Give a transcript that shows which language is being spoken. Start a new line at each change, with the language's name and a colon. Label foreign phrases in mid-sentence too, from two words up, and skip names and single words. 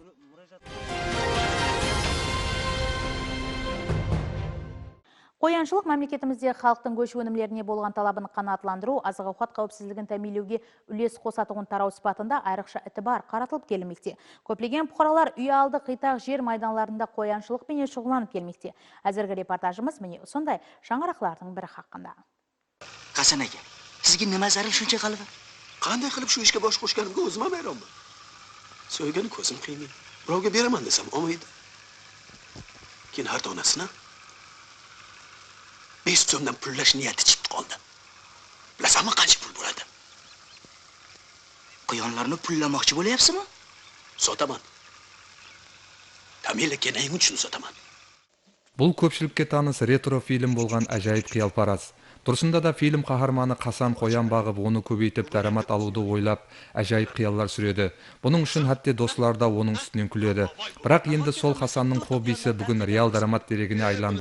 Kara-Kalpak: Қояншылық мемлекетімізде халықтың көші өнімдеріне болған талабын қанағаттандыру, азық-ауқат қауіпсіздігін тәминлеуге үлес қосатұғын тарау сипатында айрықша ітібар қаратылып келмекте. Көптеген бұқаралар үй алды қитақ жер майданларында қояншылықпен шұғылданып келмекте. Әзіргі репортажымыз міне сондай шаңырақлардың бірі хақында.
Uzbek: Hasan aka, sizga nima zarur shuncha qalbi? Qanday qilib shu ishga bosh qo'shganimga o'zim ham hayronman. So'ygan ko'zim qiymaydi. Birovga beraman desam olmaydi. Keyin har donasini 5 so'mdan pullash niyati chiqib qoldi. Bilasanmi qancha pul bo'ladi? Quyonlarni pullamoqchi bo'lyapsizmi? Sotaman. Tamila kenaying uchun sotaman.
Kara-Kalpak: Бұл көпшілікке таныс ретро фильм болған әжайып қиялпараз. Тұрсында да фильм қаһарманы Қасан қоян бағып, оны көбейтіп дарамат алуды ойлап, әжайып қияллар сүреді. Бұның үшін хатте достар да оның үстінен күледі. Бірақ енді сол Қасанның хоббисі бүгін реал дарамат дерегіне айланды.